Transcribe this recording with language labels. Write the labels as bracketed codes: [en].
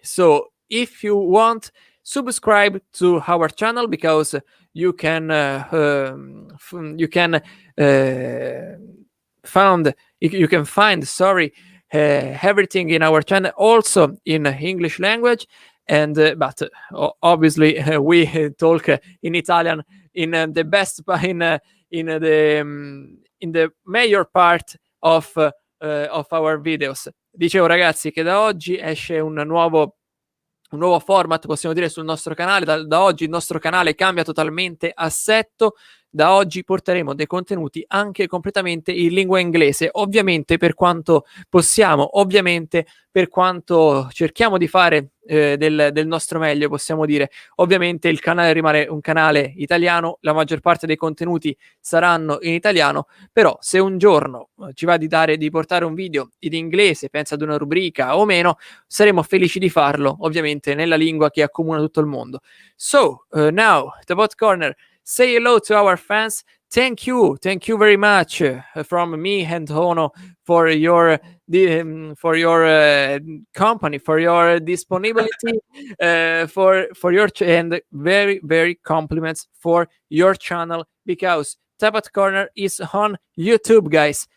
[en] So if you want, subscribe to our channel, because you can find everything in our channel also in English language, and but obviously we talk in Italian in the best in the major part of our videos. [it] Dicevo, ragazzi, che da oggi esce un nuovo format, possiamo dire, sul nostro canale. Da oggi il nostro canale cambia totalmente assetto. Da oggi porteremo dei contenuti anche completamente in lingua inglese, ovviamente per quanto possiamo, ovviamente per quanto cerchiamo di fare del nostro meglio, possiamo dire. Ovviamente il canale rimane un canale italiano, la maggior parte dei contenuti saranno in italiano, però se un giorno ci va di portare un video in inglese, pensa ad una rubrica o meno, saremo felici di farlo, ovviamente nella lingua che accomuna tutto il mondo. [en] So, now, the bot corner. Say hello to our fans. Thank you very much from me and Hono for your company, for your disponibility, for your and very, very compliments for your channel, because Tap Out Corner is on YouTube, guys.